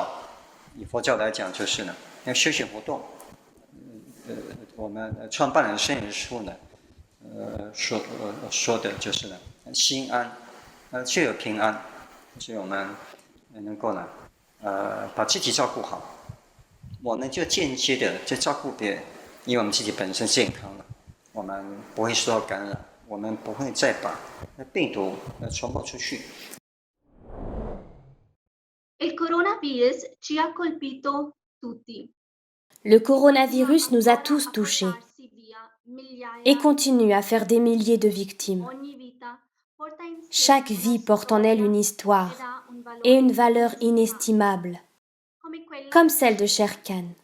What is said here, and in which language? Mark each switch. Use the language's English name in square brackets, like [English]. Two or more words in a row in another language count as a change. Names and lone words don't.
[Chinese] 以佛教来讲，就是呢，要修行活动。我们创办人圣人书呢， 说的就是呢，心安，就有平安，所以我们能够呢，把自己照顾好，我们就间接的在照顾别人，因为我们自己本身健康了，我们不会受到感染，我们不会再把病毒传播出去。 [French] Le coronavirus nous a tous touchés et continue à faire des milliers de victimes. Chaque vie porte en elle une histoire et une valeur inestimable, comme celle de Sher Khan.